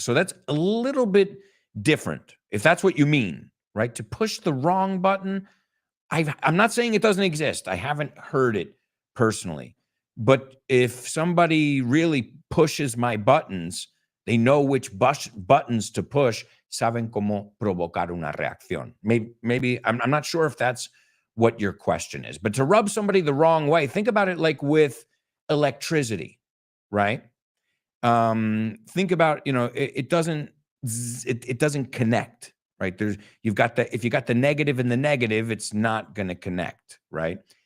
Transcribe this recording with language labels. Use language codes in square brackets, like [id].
[en] So that's a little bit different, if that's what you mean, right? To push the wrong button. I'm not saying it doesn't exist. I haven't heard it personally. But if somebody really pushes my buttons, they know which buttons to push. [es] Saben cómo provocar una reacción. [en] Maybe I'm not sure if that's what your question is. But to rub somebody the wrong way, think about it like with electricity, right? Think about, it doesn't connect, right? If you got the negative and the negative, it's not going to connect, right?